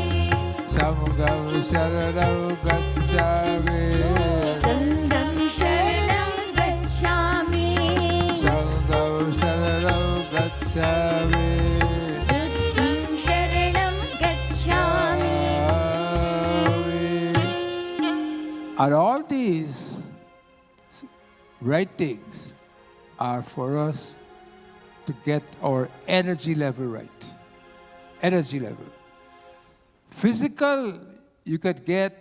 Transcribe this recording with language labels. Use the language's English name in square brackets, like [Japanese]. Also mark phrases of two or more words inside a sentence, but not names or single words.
[Pali] Samgam sharanam gacchami. Sangam sharanam gacchami. Samgam sharanam gacchami. Shuddham sharanam gacchami. [English] And all these writings are for us to get our energy level right. Energy level. Physical, you could get.